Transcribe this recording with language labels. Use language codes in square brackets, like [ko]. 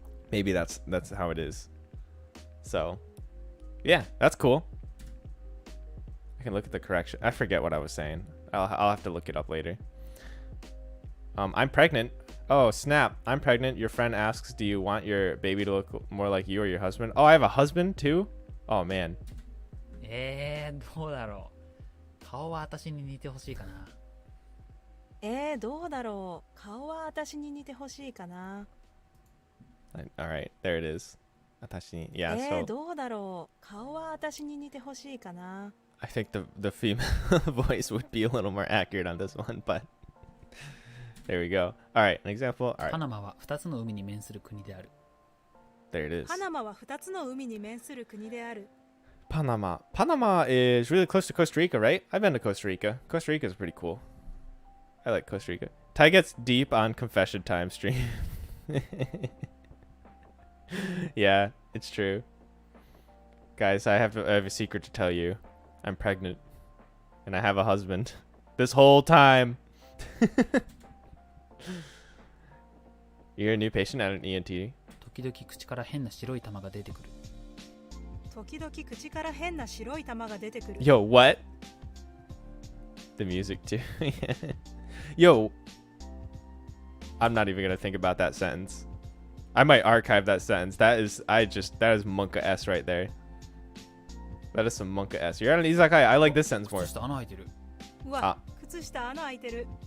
[en] maybe that's how it is so yeah that's cool I can look at the correction I forget what I was saying I'll have to look it up later I'm pregnant oh snap I'm pregnant your friend asks do you want your baby to look more like you or your husband oh I have a husband too oh man [ja] どうだろう。顔は私に似てほしいかな。どうだろう。顔は私に似てほしいかな。 [en] all right there it is 私に yeah so [ja] どうだろう。顔は私に似てほしいかな。 [en] I think the female voice would be a little more accurate on this one but there we go all right an example all right [ja] パナマは2つの海に面する国である。 [en] there it is [ja] パナマは2つの海に面する国である。 [en] Panama. Panama is really close to Costa Rica, right? I've been to Costa Rica. Costa Rica is pretty cool. I like Costa Rica. Ty gets deep on confession time stream. Yeah, it's true. Guys, I have a secret to tell you. I'm pregnant. And I have a husband. This whole time. You're a new patient at an ENT? [ja] 時々口から変な白い玉が出てくる。時々口から変な白い玉が出てくる。 [en] Yo, what? The music too. Yo, I'm not even gonna think about that sentence. I might archive that sentence. That is Monka S right there. That is some Monka S. You're at an izakaya. I like this sentence more. [ja] 靴下穴開いてる。うわ、靴下穴開いてる。